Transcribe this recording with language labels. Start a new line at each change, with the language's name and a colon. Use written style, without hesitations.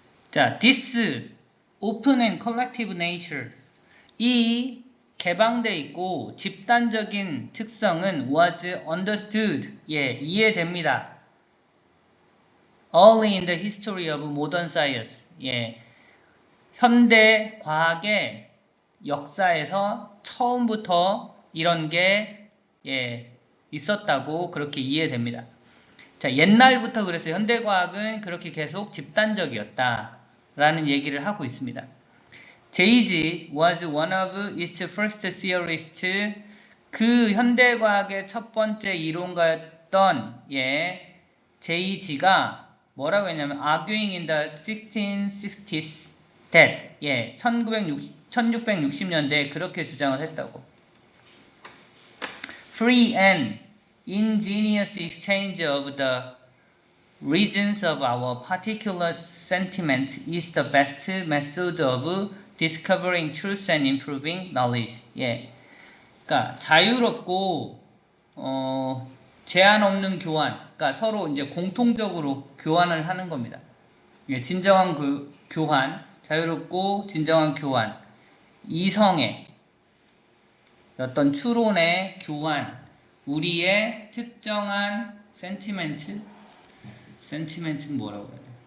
English: 자, this open and collective nature.
Korean: 이 개방돼 있고 집단적인 특성은
English: was understood.
Korean: 예, 이해됩니다.
English: Early in the history of modern science.
Korean: 예, 현대 과학의 역사에서 처음부터 이런 게 예, 있었다고 그렇게 이해됩니다. 자, 옛날부터 그랬어요. 현대과학은 그렇게 계속 집단적이었다 라는 얘기를 하고 있습니다.
English: 제이지 was one of its first theorists.
Korean: 그 현대과학의 첫 번째 이론가였던 예, 제이지가 뭐라고 했냐면
English: arguing in the 1660s that
Korean: 예, 1660년대에 그렇게 주장을 했다고.
English: Free and ingenious exchange of the reasons of our particular sentiment is the best method of discovering truth and improving knowledge.
Korean: 예, 그러니까 자유롭고 제한 없는 교환, 그러니까 서로 이제 공통적으로 교환을 하는 겁니다. 예, 진정한 교환, 자유롭고 진정한 교환, 이성의 어떤 추론의 교환, 우리의 특정한 센티멘트는 뭐라고 해야 돼?